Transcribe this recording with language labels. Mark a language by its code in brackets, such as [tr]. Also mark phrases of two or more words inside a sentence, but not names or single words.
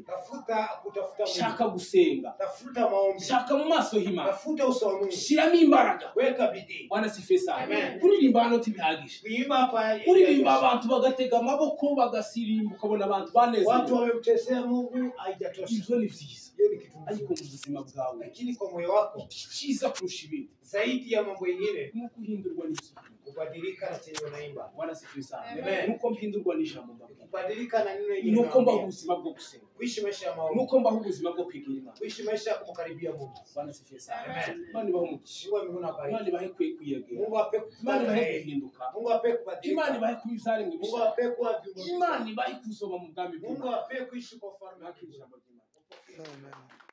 [sw] Kutafuta Mungu, [rn] shaka gusenga, [sw] tafuta maombi, [rn] shaka mu maso h'Imana, [sw] tafuta uso wa Mungu, [rn] shiramo imbaraga. [sw] weka bidii. Bwana sifisi. Amen. [rn] Kuririmba hano ntibihagije, [sw] Kuimba hapa, [rn] kuririmba abantu bagatega amaboko bagasirimba, ukabona abantu [sw] watu [rn] banezerewe, [sw] wamemtesea Mungu, haijatosha. [rn] ivyo ni byiza, [sw] Hiyo ni kitu [rn] ariko [sw] mzuri, [rn] mu buzima bwawe [sw] lakini kwa moyo wako [rn] cyiza kurusha ibindi [sw] zaidi ya mambo mengine [rn] ni ukuhindurwa n'ibyo. [sw] kubadilika na chenye unaimba, Bwana sifisi. Amen. [rn] Nuko mpindurwa n'ijambo mbaga, [sw] kubadilika na neno hili, [rn] nuko mbaho ubuzima bwo gusenga, [sw] kuishi maisha ya maombi, [rn] nuko mbaho ubuzima bwo kwegera Imana. [sw] kuishi maisha ya kumkaribia Mungu. Bwana sifisi. Amen. [rn] Imana ibahe umugisha, [sw] Mungu amekuwa na baraka. [rn] Imana ibahe kwiyegera, [sw] Mungu ape [rn] Imana [sw] kupata [rn] ibahe [sw] yeye. [rn] guhinduka, [sw] Mungu ape [rn] Imana [sw] kubadilika. [rn] ibahe kuba ivyaremwe [sw] Mungu [rn] bishya, [sw] ape kuwa viumbe. [rn] Imana ibahe kuzoba mu bwami [sw] Mungu [rn] bw'Imana. [sw] ape kuishi kwa ufalme wake. [rn] Ijambo ry'Imana. Amen.